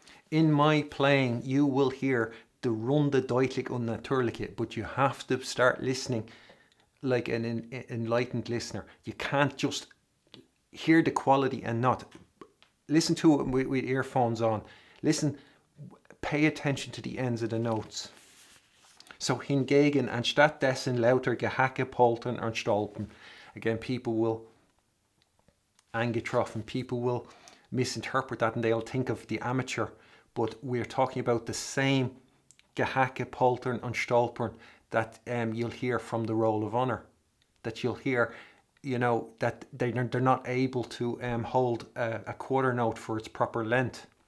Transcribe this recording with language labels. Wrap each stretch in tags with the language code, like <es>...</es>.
<en>In my playing, you will hear the</en> <de>Runde, Deutlich und Natürliche,</de> <en>but you have to start listening like an enlightened listener. You can't just hear the quality and not. Listen to it with earphones on. Listen, pay attention to the ends of the notes.</en> <de>So hingegen, anstatt dessen lauter Gehacke, Poltern und Stolpern.</de> <en>Again, people will</en> <de>angetroffen,</de> <en>people will misinterpret that and they'll think of the amateur. But we're talking about the same</en> <de>Gehacke, Poltern und Stolpern</de> <en>that you'll hear from the roll of honor. That you'll hear, you know, that they're not able to hold a quarter note for its proper length.</en>